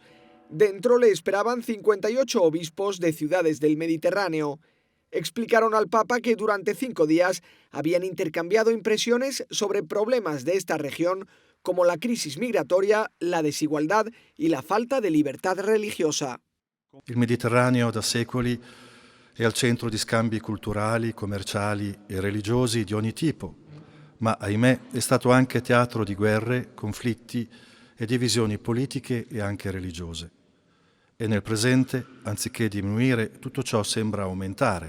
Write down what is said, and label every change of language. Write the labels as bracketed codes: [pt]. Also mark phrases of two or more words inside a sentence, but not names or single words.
[es] Dentro le esperaban 58 obispos de ciudades del Mediterráneo. Explicaron al Papa que durante 5 días habían intercambiado impresiones sobre problemas de esta región, como la crisis migratoria, la desigualdad y la falta de libertad religiosa. [it] Il Mediterraneo da secoli è al centro di scambi culturali, commerciali e religiosi di ogni tipo, ma ahimè è stato anche teatro di guerre, conflitti e divisioni politiche e anche religiose. E nel presente, anziché diminuire, tutto ciò sembra aumentare.